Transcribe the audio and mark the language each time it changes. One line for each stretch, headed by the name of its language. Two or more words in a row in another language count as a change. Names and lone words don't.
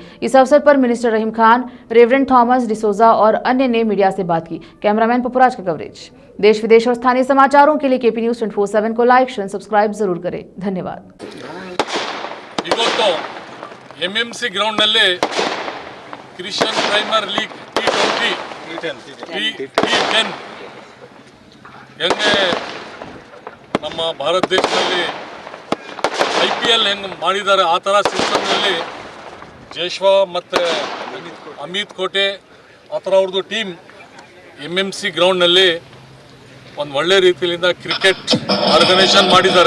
Hindi: इस अवसर पर मिनिस्टर रहीम खान, रेवरेंड थॉमस डिसोजा और अन्य ने मीडिया से बात की। कैमरामैन पपुराज का कवरेज। देश विदेश और स्थानीय समाचारों के लिए KP News 24/7 को लाइक, शेयर, सब्सक्राइब जरूर करें। धन्यवाद।
Kannada: MMC ಗ್ರೌಂಡ್ ನಲ್ಲೆ ಕ್ರಿಶ್ಚಿಯನ್ ಪ್ರೀಮಿಯರ್ ಲೀಗ್ T10 ಹೆಂಗೆ ನಮ್ಮ ಭಾರತ ದೇಶದಲ್ಲಿ IPL ಹೆಂಗೆ ಮಾಡಿದ್ದಾರೆ ಆ ಥರ ಸಿಸ್ಟಮ್ನಲ್ಲಿ ಜೇಶ್ವಾ ಮತ್ತು ಅಮಿತ್ ಕೋಟೆ ಆ ಥರ ಅವ್ರದ್ದು ಟೀಮ್ MMC ಗ್ರೌಂಡ್ನಲ್ಲಿ ಒಂದು ಒಳ್ಳೆ ರೀತಿಯಿಂದ ಕ್ರಿಕೆಟ್ ಆರ್ಗನೈಸೇಷನ್ ಮಾಡಿದ್ದಾರೆ.